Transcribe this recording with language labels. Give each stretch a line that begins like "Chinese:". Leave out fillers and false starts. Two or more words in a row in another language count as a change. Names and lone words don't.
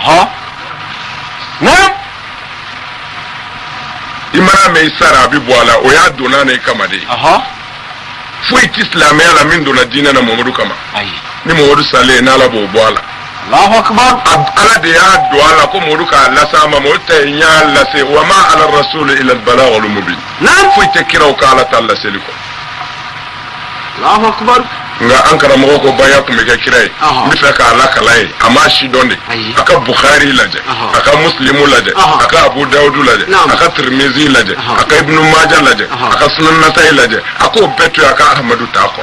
Bambara: i mana mɛn i sara a bɛ bɔ a la o y'a donn'a na i kama de foyi tɛ silamɛya la min donna diinɛ na Muhamadu kama ni Muhamadu salen n'ala b'o bɔ a la
Arabic: الله أكبر
Bambara: ala de y'a don a la ko Muhamadu k'a lase a ma Muhamadu ta ye y'a lase wa ma
Arabic: على الرسول إلا البلاغ المبين
Bambara: foyi tɛ kiraw ka ala ta laseli kɔ
Arabic: الله أكبر
Bambara: nga an karamɔgɔ ko baya kun bɛ kɛ kira ye n bɛ fɛ k'a lakala ye a ma si dɔn de a ka Bukhari lajɛ a ka Muslimu lajɛ a ka Abu Dawudu lajɛ a ka Tirmizi lajɛ a ka Ibnu Majah lajɛ a ka Sunan Nasa'i lajɛ a k'o bɛɛ to a ka Ahmadu t'a kɔrɔ.